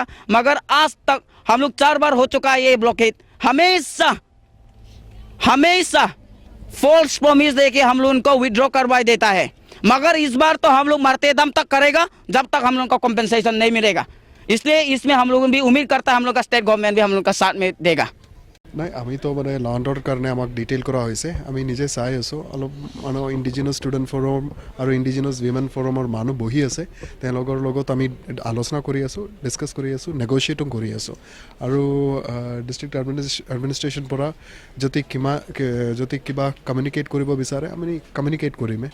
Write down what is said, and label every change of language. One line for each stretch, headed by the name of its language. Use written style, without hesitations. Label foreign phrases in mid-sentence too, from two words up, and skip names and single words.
Hindi: मगर आज तक हम लोग 4 बार हो चुका है ये ब्लॉकेज। हमेशा
English: false promise
Hindi: देके हम लोग उनको विड्रॉ करवा देता है। मगर इस बार तो हम लोग मरते दम तक करेगा जब तक हम लोग को कॉम्पेंसेशन नहीं मिलेगा। इसलिए इसमें हम लोग भी उम्मीद करता है हम लोग का स्टेट गवर्नमेंट भी हम लोग का साथ में देगा।
Assamese: নাই আমি তো মানে
English: law and order
Assamese: কাৰণে আমাক ডিটেইল কৰা হৈছে। আমি নিজে চাই আছোঁ, অলপ ইণ্ডিজিনাছ ষ্টুডেণ্ট ফ'ৰাম আৰু ইণ্ডিজিনাছ উইমেন ফ'ৰামৰ মানুহ বহি আছে, তেওঁলোকৰ লগত আমি আলোচনা কৰি আছোঁ, ডিছকাছ কৰি আছোঁ, নেগ'চিয়েটো কৰি আছোঁ। আৰু
English: district administration
Assamese: পৰা যদি কিবা কমিউনিকেট কৰিব বিচাৰে আমি কমিউনিকেট কৰিমে।